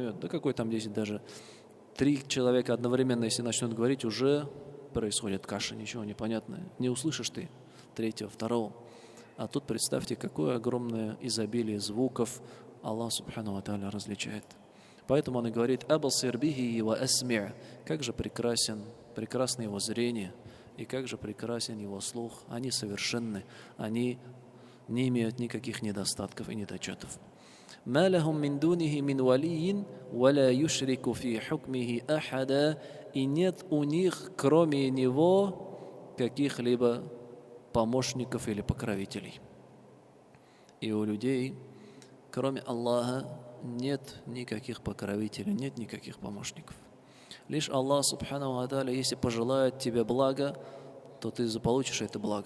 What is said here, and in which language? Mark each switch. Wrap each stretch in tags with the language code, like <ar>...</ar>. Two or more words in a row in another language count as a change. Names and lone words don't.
<ru>Да какой там 10, даже 3 человека одновременно, если начнут говорить, уже происходит каша, ничего не понятно. Не услышишь ты третьего, второго. А тут представьте, какое огромное изобилие звуков</ru> <ar>الله سبحانه وتعالى</ar> <ru>различает. Поэтому он и говорит:</ru> <ar>«أبصر به وأسمع'».</ar> <ru>Как же прекрасно его зрение, и как же прекрасен его слух. Они совершенны, они не имеют никаких недостатков и недочетов.</ru> <ar>«ما لهم من دونه من ولي ولا يشرك في حكمه أحدا».</ar> <ru>И нет у них, кроме него, каких-либо помощников или покровителей. И у людей, кроме Аллаха, нет никаких покровителей, нет никаких помощников.</ru> <ar>Лишь الله سبحانه وتعالى,</ar> <ru>если пожелает тебе блага, то ты заполучишь это благо.</ru>